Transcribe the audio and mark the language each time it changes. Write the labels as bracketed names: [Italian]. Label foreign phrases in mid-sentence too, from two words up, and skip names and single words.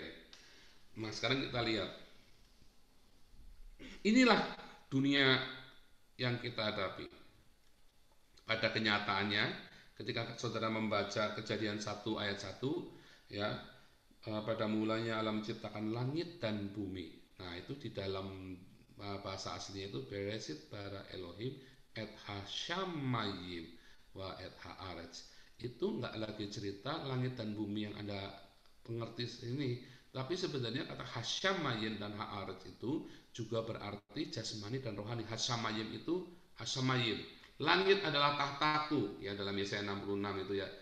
[Indonesian] Nah, sekarang kita lihat. Inilah dunia yang kita hadapi. Pada kenyataannya, ketika saudara membaca Kejadian 1 ayat 1, ya, pada mulanya Allah menciptakan langit dan bumi. Nah, itu di dalam bahasa aslinya itu [Hebrew] בראשית ברא אלהים את השמים ואת הארץ. [Indonesian] Itu nggak lagi cerita langit dan bumi yang Anda pengerti ini, tapi sebenarnya kata hashamayim dan haaretz itu juga berarti jasmani dan rohani. Hashamayim itu hashamayim. Langit adalah tahtaku, ya, dalam Yesaya 66 itu ya.